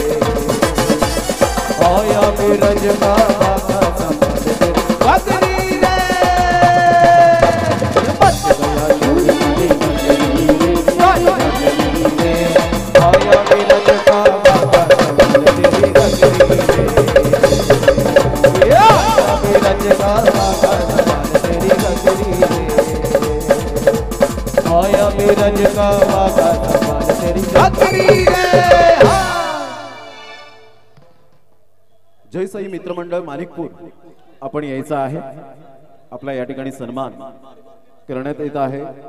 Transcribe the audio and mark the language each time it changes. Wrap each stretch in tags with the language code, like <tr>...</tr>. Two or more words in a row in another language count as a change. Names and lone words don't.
<hi>आया मिलन का बाबा तेरी गगरी रे, मच गया शोर सारी नगरी रे, सारी नगरी रे, आया मिलन का बाबा तेरी गगरी रे, आया मिलन का बाबा तेरी गगरी रे, आया मिलन का बाबा तेरी गगरी रे।</hi> <mr>जय साई मित्रमंडळ माणिकपूर आपण यायचं आहे। आपला या ठिकाणी सन्मान करण्यात येत आहे।</mr>